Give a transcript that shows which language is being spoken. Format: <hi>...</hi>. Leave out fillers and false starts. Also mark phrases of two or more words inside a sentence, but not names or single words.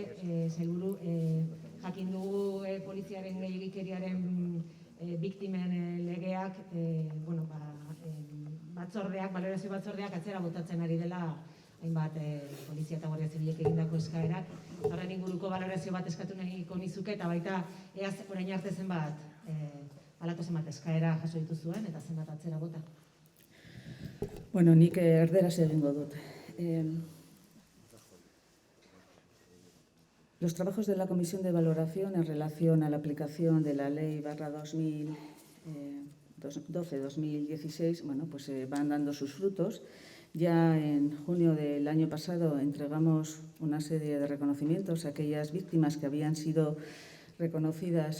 <eu>Sailburu, jakin dugu poliziaren gehiegikeriaren biktimen legeak, balorazio batzordeak atzera botatzen ari dela hainbat polizia eta guardia zibilek egindako eskaerak. Horren inguruko balorazio bat eskatu nahiko nizuke eta baita orain arte zenbat halako zenbat eskaera jaso dituzuen eta zenbat atzera bota. Bueno, nik erderaz egingo dut.</eu> <es>Los trabajos de la Comisión de Valoración en relación a la aplicación de la Ley /12/2016, pues van dando sus frutos. Ya en junio del año pasado entregamos una serie de reconocimientos a aquellas víctimas que habían sido reconocidas</es>